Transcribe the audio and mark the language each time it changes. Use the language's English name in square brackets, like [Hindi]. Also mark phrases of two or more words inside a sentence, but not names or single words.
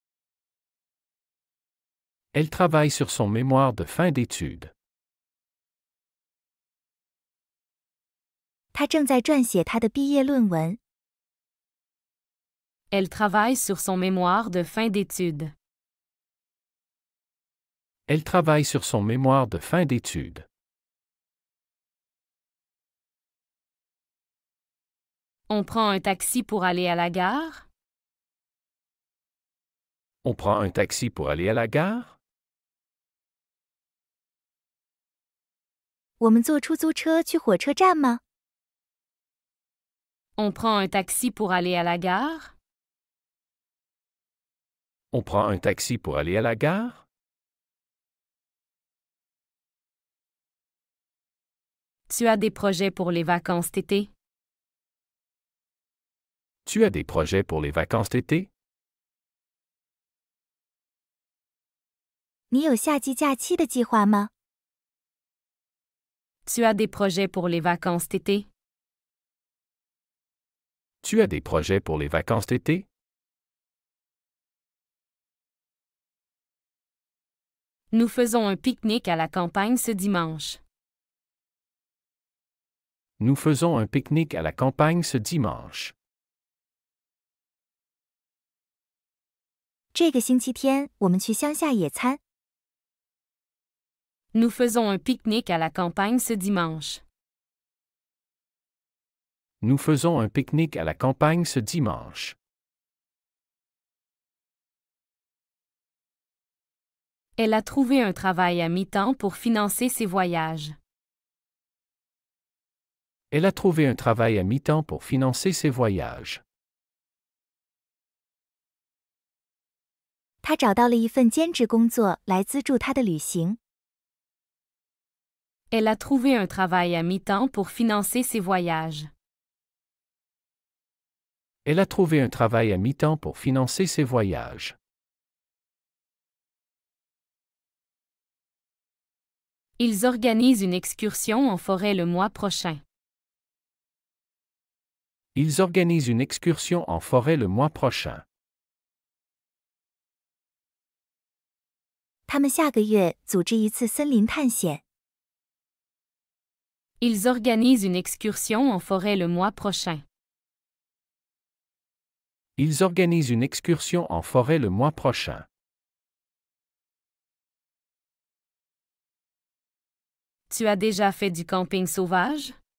[French] Elle travaille sur son mémoire de fin d'études. [Chinese] 他正在撰写他的毕业论文。 [French] Elle travaille sur son mémoire de fin d'études. Elle travaille sur son mémoire de fin d'études. On prend un taxi pour aller à la gare? On prend un taxi pour aller à la gare? [Chinese] 我们坐出租车去火车站吗？ [French] On prend un taxi pour aller à la gare? On prend un taxi pour aller à la gare? Tu as des projets pour les vacances d'été? Tu as des projets pour les vacances d'été? [Chinese] 你有夏季假期的计划吗？ [French] Tu as des projets pour les vacances d'été? Tu as des projets pour les vacances d'été? Nous faisons un pique-nique à la campagne ce dimanche. Nous faisons un pique-nique à la campagne ce dimanche. [Chinese] 这个星期天我们去乡下野餐。 [French] Nous faisons un pique-nique à la campagne ce dimanche. Nous faisons un pique-nique à la campagne ce dimanche. Elle a trouvé un travail à mi-temps pour financer ses voyages. Elle a trouvé un travail à mi-temps pour financer ses voyages. [Chinese] 他找到了一份兼职工作来资助他的旅行。 [French] Elle a trouvé un travail à mi-temps pour financer ses voyages. Elle a trouvé un travail à mi-temps pour financer ses voyages. Ils organisent une excursion en forêt le mois prochain. Ils organisent une excursion en forêt le mois prochain. [Chinese] 他们下个月组织一次森林探险。 [French] Ils organisent une excursion en forêt le mois prochain. Ils organisent une excursion en forêt le mois prochain. Tu as déjà fait du camping sauvage?